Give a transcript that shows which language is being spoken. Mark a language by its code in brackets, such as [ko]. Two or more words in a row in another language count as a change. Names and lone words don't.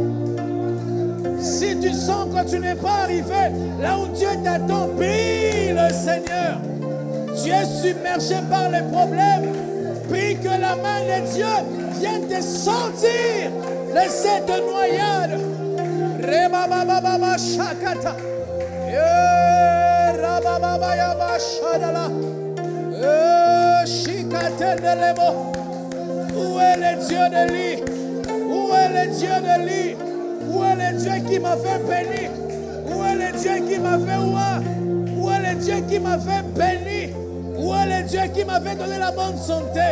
[fr] Si tu sens que tu n'es pas arrivé là où Dieu t'attend, prie le Seigneur. Tu es submergé par les problèmes. Prie que la main de Dieu vienne te sortir de cette noyade. Rebabababa shakata. Rabababa shadala. Shikate de lebo. Où est le Dieu de lit? Où est le Dieu de lit? Où est le Dieu qui m'a fait bénir? Où est le Dieu qui m'a fait ouvrir? Où est le Dieu qui m'a fait bénir? Où est le Dieu qui m'avait donné la bonne santé?